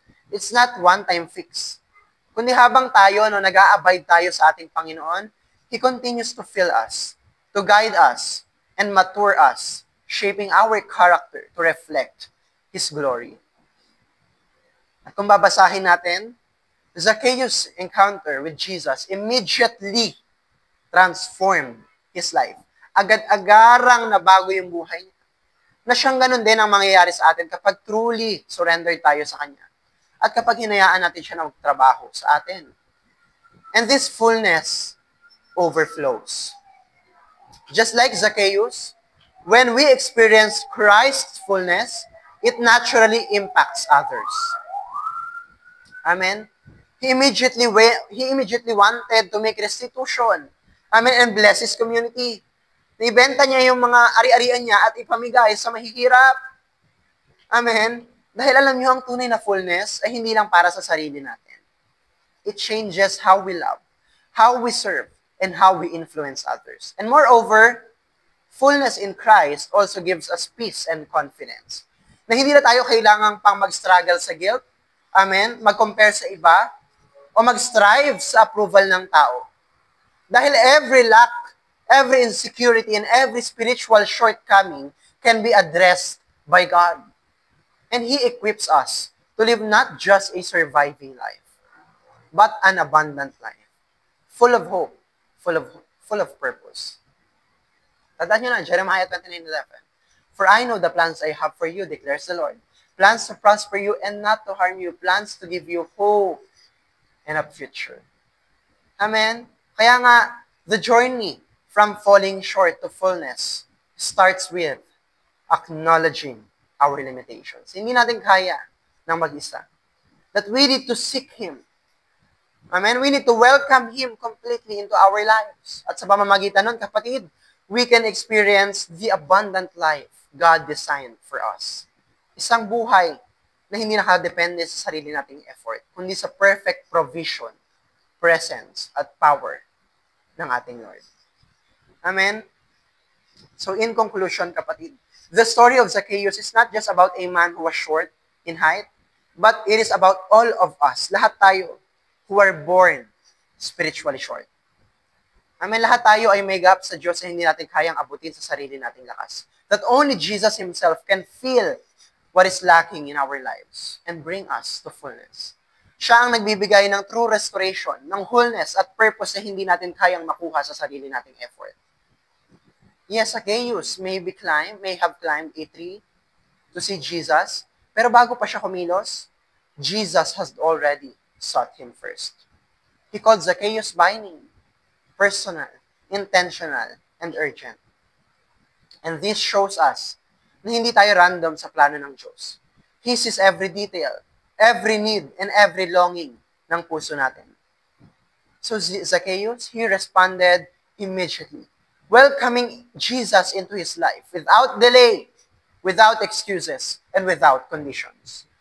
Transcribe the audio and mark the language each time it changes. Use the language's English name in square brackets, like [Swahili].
[English] It's not one-time fix. [Filipino] Kundi habang tayo, nag-a-abide tayo sa ating Panginoon, [English] He continues to fill us, to guide us, and mature us, shaping our character to reflect His glory. [Filipino] At kung babasahin natin, [English] Zacchaeus' encounter with Jesus immediately transformed his life. [Filipino] Agad-agarang nabago yung buhay niya. Na siyang ganun din ang mangyayari sa atin kapag [English] truly surrendered [Filipino] tayo sa Kanya. At kapag hinayaan natin siya na magtrabaho sa atin. [English] And this fullness overflows. Just like Zacchaeus, when we experience Christ's fullness, it naturally impacts others. Amen? He immediately wanted to make restitution. Amen? And bless his community. [Filipino] Ibenta niya yung mga ari-arian niya at ipamigay sa mahihirap. Amen? Dahil alam niyo, ang tunay na fullness ay hindi lang para sa sarili natin. [English] It changes how we love, how we serve, and how we influence others. And moreover, fullness in Christ also gives us peace and confidence. [Filipino] Na hindi na tayo kailangang pang mag-struggle sa guilt, amen, mag-compare sa iba, o mag-strive sa approval ng tao. [English] Dahil every lack, every insecurity, and every spiritual shortcoming can be addressed by God. And He equips us to live not just a surviving life, but an abundant life, full of hope, full of purpose. [Filipino] Tandaan nyo na, [English] Jeremiah 29:11. For I know the plans I have for you, declares the Lord. Plans to prosper you and not to harm you. Plans to give you hope and a future. Amen? [Filipino] Kaya nga, [English] the journey from falling short to fullness starts with acknowledging our limitations. [Filipino] Hindi natin kaya ng mag-isa. [English] That we need to seek Him. Amen? We need to welcome Him completely into our lives. [Filipino] At sa pamamagitan nun, [English] kapatid, we can experience the abundant life God designed for us. [Filipino] Isang buhay na hindi nakadepende sa sarili nating effort, kundi sa perfect provision, presence, at power ng ating Lord. Amen? [English] So in conclusion, kapatid, the story of Zacchaeus is not just about a man who was short in height, but it is about all of us, [Filipino] lahat tayo, [English] who are born spiritually short. [Filipino] Amen, lahat tayo ay may gap sa Diyos na hindi natin kayang abutin sa sarili nating lakas. [English] That only Jesus Himself can fill what is lacking in our lives and bring us to fullness. [Filipino] Siya ang nagbibigay ng true restoration, ng wholeness at purpose na hindi natin kayang makuha sa sarili nating effort. [English] Yes, Zacchaeus may have climbed a tree to see Jesus, [Filipino] pero bago pa siya kumilos, [English] Jesus has already sought him first. He called Zacchaeus by name, personal, intentional, and urgent. And this shows us [Filipino] na hindi tayo random sa plano ng Diyos. [English] He sees every detail, every need, and every longing [Filipino] ng puso natin. [English] So Zacchaeus, he responded immediately, welcoming Jesus into his life without delay, without excuses, and without conditions.